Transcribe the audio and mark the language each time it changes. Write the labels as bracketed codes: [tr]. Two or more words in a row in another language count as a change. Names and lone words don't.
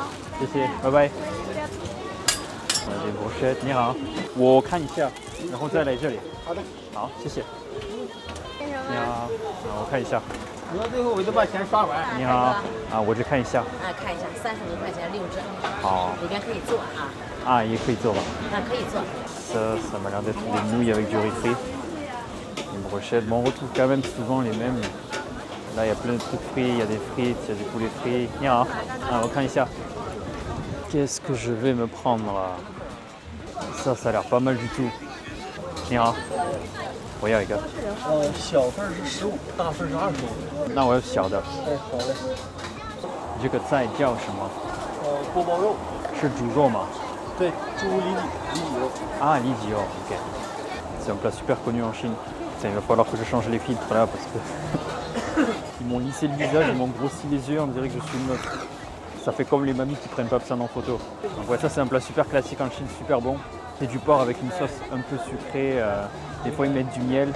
[zh] 谢谢，拜拜。brochette，你好，我看一下，然后再来这里。好的，好，谢谢。干什么？你好，我看一下。你到最后我就把钱刷完。你好，我只看一下。看一下，30块钱6只。好。里边可以做啊。也可以做吧。可以做。 [fr] Ça m'a l'air d'être des nouilles avec du riz frit. Une brochette. Bon, on retrouve quand même souvent les mêmes. Là, il y a plein de trucs frits, il y a des frites, il y a du poulet frit. [zh] 你好. On 看一下. [fr] Qu'est-ce que je vais me prendre là? Ça a l'air pas mal du tout. [zh] 你好. 我要一个。小份是15，大份是25。那我要小的。好嘞。这个菜叫什么？锅包肉。是猪肉吗？对，猪里脊肉。 [fr] Ah, lidi, ok. C'est un plat super connu en Chine. Il va falloir que je change les filtres là parce que ils m'ont lissé le visage, ils m'ont grossi les yeux, on dirait que je suis une meuf. Ça fait comme les mamies qui prennent pas besoin en photo. Donc ouais, ça c'est un plat super classique en Chine, super bon. C'est du porc avec une sauce un peu sucrée. Des fois ils mettent du miel.